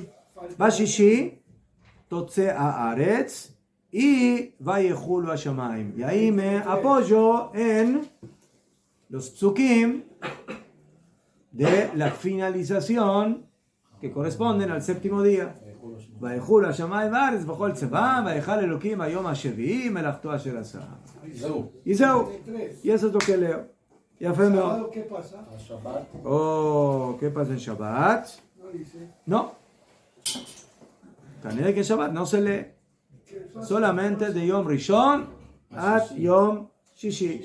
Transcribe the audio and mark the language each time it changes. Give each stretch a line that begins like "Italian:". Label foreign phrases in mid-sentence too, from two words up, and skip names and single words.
Hebrew: בשישי תוצא הארץ. Y ויכולו השמים.
Spanish: Y ahí me apoyo en los psukim de la finalización que corresponden al séptimo día.
Hebrew: ויכולו השמים ארץ בכל צבאם ויכל אלקים היום השביעי מלאכתו אשר עשה.
Spanish: Y Zeu. Y eso es lo que leo. Ya fue mejor. ¿Qué pasa? Oh, ¿qué pasa en Shabbat? No. También que en Shabbat no se lee. Solamente de
Hebrew: יום ראשון
Spanish: a
Hebrew: יום שישי.